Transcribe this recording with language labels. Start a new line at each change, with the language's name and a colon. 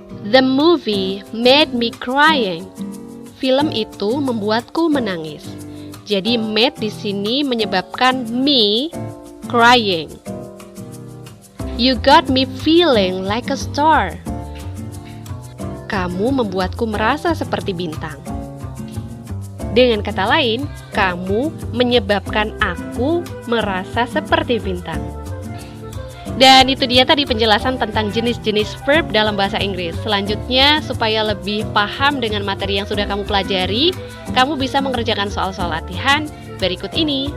English: The movie made me crying.
Indonesian: Film itu membuatku menangis. Jadi made di sini menyebabkan
English: me crying. You got me feeling like a star.
Indonesian: Kamu membuatku merasa seperti bintang. Dengan kata lain, kamu menyebabkan aku merasa seperti bintang. Dan itu dia tadi penjelasan tentang jenis-jenis verb dalam bahasa Inggris. Selanjutnya, supaya lebih paham dengan materi yang sudah kamu pelajari, kamu bisa mengerjakan soal-soal latihan berikut ini.